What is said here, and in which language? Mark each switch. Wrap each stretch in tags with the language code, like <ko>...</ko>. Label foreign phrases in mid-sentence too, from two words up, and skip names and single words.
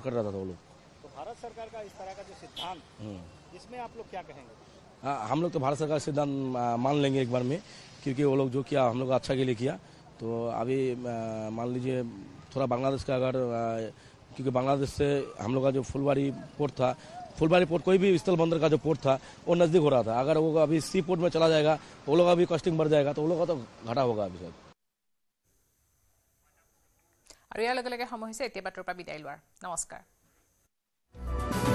<hi>कर रहा था वो लोग भारत सरकार का इस तरह का जो सिद्धांत इसमें आप लोग क्या कहेंगे हम लोग तो भारत सरकार सिद्धांत मान लेंगे एक बार में क्योंकि वो लोग जो किया हम लोग अच्छा के लिए किया तो अभी मान लीजिए थोड़ा बांग्लादेश का अगर क्योंकि बांग्लादेश से हम लोग का जो फुलवाड़ी पोर्ट था फुलवाड़ी पोर्ट कोई भी स्थल बंदर का जो पोर्ट था वो नज़दीक हो रहा था अगर वो अभी</hi> <en>sea port</en> <hi>में चला जाएगा वो लोग अभी कॉस्टिंग बढ़ जाएगा तो वो लोग का तो घाटा होगा अभी सब</hi> <as>আৰু ইয়াৰ লগে লগে সময় হৈছে এতিয়া বাতৰিৰ পৰা বিদায় লোৱাৰ নমস্কাৰ</as>